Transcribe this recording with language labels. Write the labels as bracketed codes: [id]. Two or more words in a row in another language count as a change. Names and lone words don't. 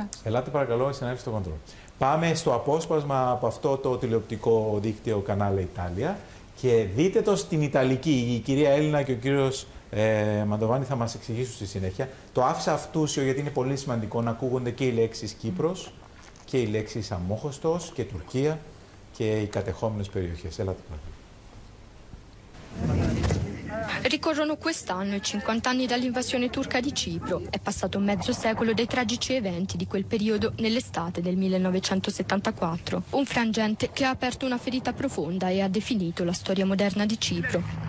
[el] Ελάτε παρακαλώ, συνάδελφοι στο κοντρόλ. Πάμε στο απόσπασμα από αυτό το τηλεοπτικό δίκτυο Κανάλε Ιτάλια και δείτε το στην Ιταλική. Η κυρία Έλληνα και ο κύριος Μαντοβάνη θα μας εξηγήσουν στη συνέχεια. Το άφησα αυτούσιο γιατί είναι πολύ σημαντικό να ακούγονται και οι λέξεις Κύπρος και οι λέξεις Αμμόχωστος και Τουρκία και οι κατεχόμενες περιοχές. Ελάτε παρακαλώ. [it] Ricorrono quest'anno i 50 anni dall'invasione turca di Cipro. È passato mezzo secolo dai tragici eventi di quel periodo nell'estate del 1974. Un frangente che ha aperto una ferita profonda e ha definito la storia moderna di Cipro.